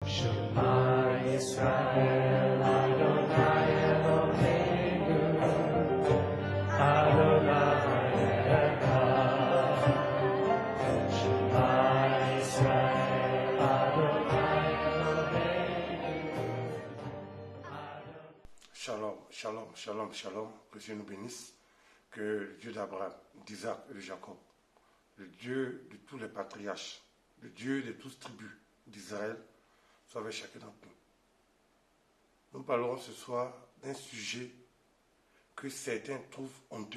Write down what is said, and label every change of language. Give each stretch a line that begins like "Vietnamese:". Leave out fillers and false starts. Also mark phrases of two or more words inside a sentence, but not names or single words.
Hebrew: שמע ישראל אדני אלהינו אדני אחד. שמע ישראל אדני אלהינו. שלום שלום שלום שלום.
French: Que Dieu nous bénisse. Que le Dieu d'Abraham, d'Isaac et de Jacob, le Dieu de tous les patriarches, le Dieu de toutes tribus d'Israël, soit avec chacun d'entre nous. Nous parlerons ce soir d'un sujet que certains trouvent honteux.